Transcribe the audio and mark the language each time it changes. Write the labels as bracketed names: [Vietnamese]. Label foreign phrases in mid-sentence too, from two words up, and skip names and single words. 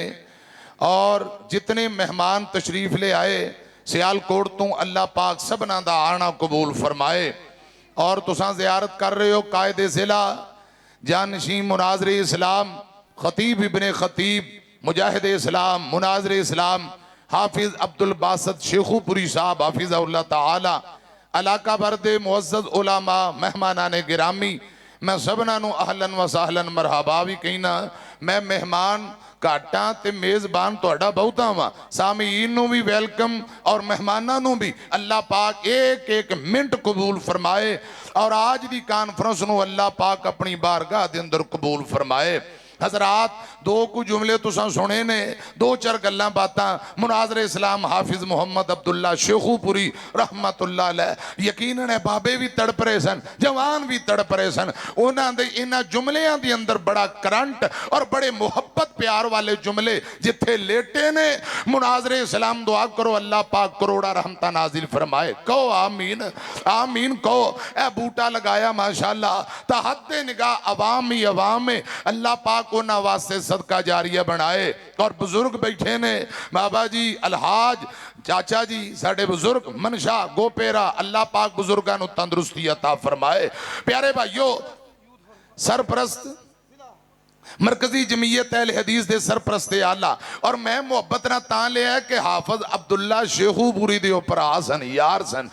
[Punjabi] اور جتنے مہمان تشریف لے آئے سیالکوٹ تو اللہ پاک سبنا دا آنا قبول فرمائے. اور تساں زیارت کر رہے ہو قائد ضلع جانشین مناظر اسلام خطیب ابن خطیب مجاہد اسلام مناظر اسلام حافظ عبدالباسط شیخوپوری صاحب [Arabic] حفظه الله تعالى, [Punjabi] علاقہ بھر دے معزز علماء مہمانان گرامی، میں سبنا نوں [Arabic] أهلا وسهلا مرحبا [Punjabi] بھی کہنا. میں مہمان گھاٹا تے میزبان تہاڈا بہتا وا، سامعین نوں بھی ویلکم اور مہماناں نوں بھی اللہ پاک ایک ایک منٹ قبول فرمائے. اور آج دی کانفرنس نوں اللہ پاک اپنی بارگاہ دے اندر قبول فرمائے. حضرات دو کچھ جملے تساں سنے نے، دو چار گلاں باتاں مناظر اسلام حافظ محمد عبداللہ شیخوپوری [Arabic] رحمة الله عليه, [Punjabi] یقیناً ہے بابے بھی تڑپ رہے سن، جوان بھی تڑپ رہے سن. انہاں دے انہاں جملیاں دے اندر بڑا کرنٹ اور بڑے محبت پیار والے جملے جتھے لیٹے نے. مناظر اسلام دعا کرو اللہ پاک کروڑاں رحمتاں نازل فرمائے. کہو [Arabic] آمين آمين [Punjabi] کہو۔ اے بوٹا لگایا ماشاءاللہ تحت نگاہ عوام ہی عوام میں اللہ پاک انہاں واسطے صدقہ جاریہ بنائے. اور بزرگ بیٹھے نے بابا جی الحاج چاچا جی ساڈے بزرگ منشا گوپیرا، اللہ پاک بزرگاں نوں تندرستی عطا فرمائے. پیارے بھائیوں، سرپرست مرکزی جمعیت اہل حدیث دے سرپرست اعلیٰ، اور میں محبت نا تاں لیا ہے کہ حافظ عبداللہ شیخوپوری دے بھرا سن یار سن.